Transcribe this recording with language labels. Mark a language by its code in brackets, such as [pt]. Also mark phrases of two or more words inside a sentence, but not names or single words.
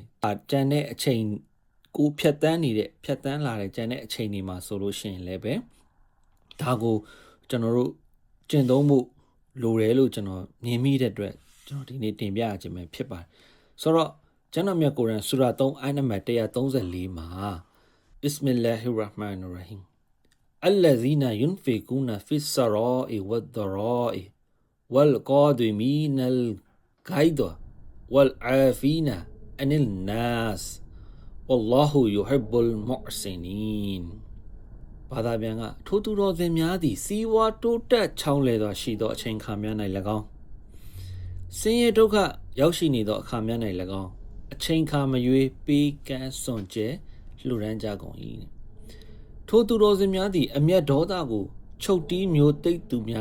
[my] ကြံတဲ့အချိန်ကိုဖြတ်တန်းလာတဲ့ကြံတဲ့အချိန်တွေမှာဆိုလို့ရှိရင်လည်းပဲဒါကိုကျွန်တော်တို့ကျင့်သုံးမှုလိုတယ်လို့ကျွန်တော်မြင်မိတဲ့အတွက်ကျွန်တော်ဒီနေ့တင်ပြရခြင်းပဲဖြစ်ပါတယ်ဆိုတော့ကျမ်းတော်မြတ်ကုရ်အာန်ဆူရာ3အိုင်နံပါတ်134မှာဘစ်မင်လာဟီရ်ရာဟ်မာန်ရ်ရဟီမ် [ar] الذين ينفقون في السراء والضراء والقادمين الغيظ والعافين عن الناس والله يحب المحسنين [my] ဘာသာပြန်ကထိုသူတော်စင်များသည်စီးပွားတိုးတက်ချောင်းလဲသောရှိသောအချိန်ခါများ၌၎င်းဆင်းရဲဒုက္ခရောက်ရှိနေသောအခါများ၌၎င်း အချိန်ခါမရွေးပေးကမ်းစွန့်ကြဲလှူဒန်းကြကုန်၏ထိုသူတော်စင်များသည်အမျက်ဒေါသကိုချုပ်တီးမျိုးတိတ်သူများ